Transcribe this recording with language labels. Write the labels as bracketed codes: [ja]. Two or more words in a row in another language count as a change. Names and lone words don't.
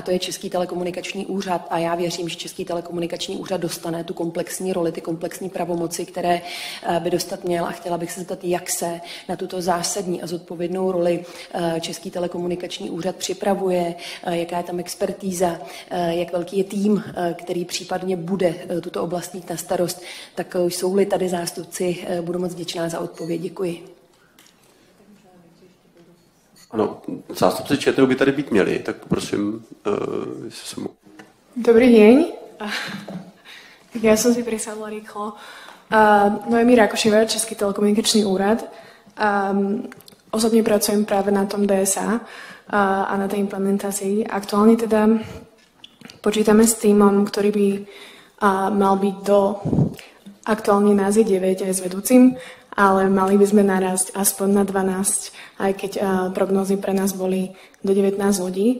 [cs] to je Český telekomunikační úřad a já věřím, že Český telekomunikační úřad dostane tu komplexní roli, ty komplexní pravomoci, které by dostat měl a chtěla bych se zeptat, jak se na tuto zásadní a zodpovědnou roli Český telekomunikační úřad připravuje, jaká je tam expertíza, jak velký je tým, který případně bude tuto oblast mít na starost, tak jsou-li tady zástupci, budu moc vděčná za odpověď. Děkuji. Ano, zástupci ČTÚ by tady být měli, tak poprosím, jestli se mohu. [sk] Dobrý deň. Tak ja som si prisadla rýchlo. Noémie Rákošová, Český telekomunikačný úrad. Osobne pracujem práve na tom DSA a na tej implementácii. Aktuálne teda počítame s týmom, ktorý by mal byť aktuálne nás je 9 aj s vedúcim, ale mali by sme narásť aspoň na 12, aj keď prognózy pre nás boli do 19 ľudí.